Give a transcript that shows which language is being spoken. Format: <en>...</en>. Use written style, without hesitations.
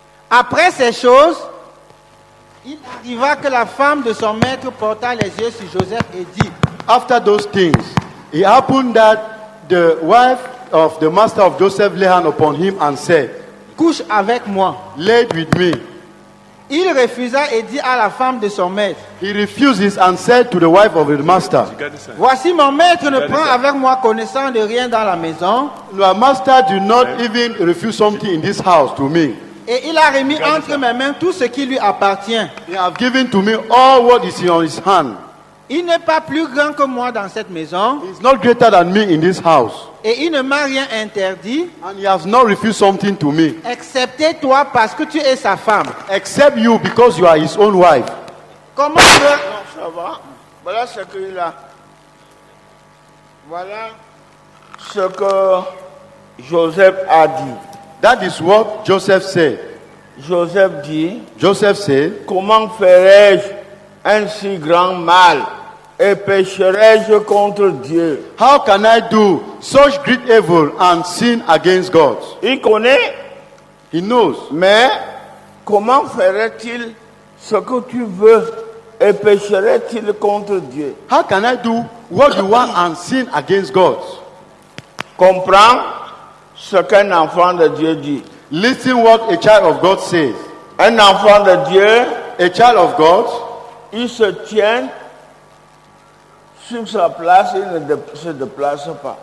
<fr>Après ces choses, il arriva que la femme de son maître porta les yeux sur Joseph et dit,</fr> <en>After those things, it happened that the wife of the master of Joseph lay hand upon him and said,</en> <fr>couche avec moi.</fr> <en>laid with me.</en> <fr>Il refusa et dit à la femme de son maître,</fr> <en>He refuses and said to the wife of his master,</en> <fr>voici mon maître ne prend avec moi connaissance de rien dans la maison.</fr> <en>your master do not even refuse something in this house to me.</en> <fr>Et il a remis entre mes mains tout ce qui lui appartient.</fr> <en>He have given to me all what is in his hand.</en> <fr>Il n'est pas plus grand que moi dans cette maison.</fr> <en>He is not greater than me in this house.</en> <fr>Et il ne m'a rien interdit,</fr> <en>And he has not refused something to me,</en> <fr>excepté toi parce que tu es sa femme.</fr> <en>except you because you are his own wife.</en> <fr>Comment peut... Non, ça va. Voilà ce qu'il a. Voilà ce que Joseph a dit.</fr> <en>That is what Joseph said.</en> <fr>Joseph dit,</fr> <en>Joseph said,</en> <fr>comment ferais-je un si grand mal et pécherais-je contre Dieu?</fr> <en>how can I do such great evil and sin against God?</en> <fr>Il connaît,</fr> <en>He knows.</en> <fr>mais comment ferait-il ce que tu veux et pécherait-il contre Dieu?</fr> <en>How can I do what you want and sin against God?</en> <fr>Comprends ce qu'un enfant de Dieu dit.</fr> <en>Listen what a child of God says.</en> <fr>Un enfant de Dieu,</fr> <en>A child of God,</en> <fr>il se tient sur sa place, il ne se déplace pas.</fr>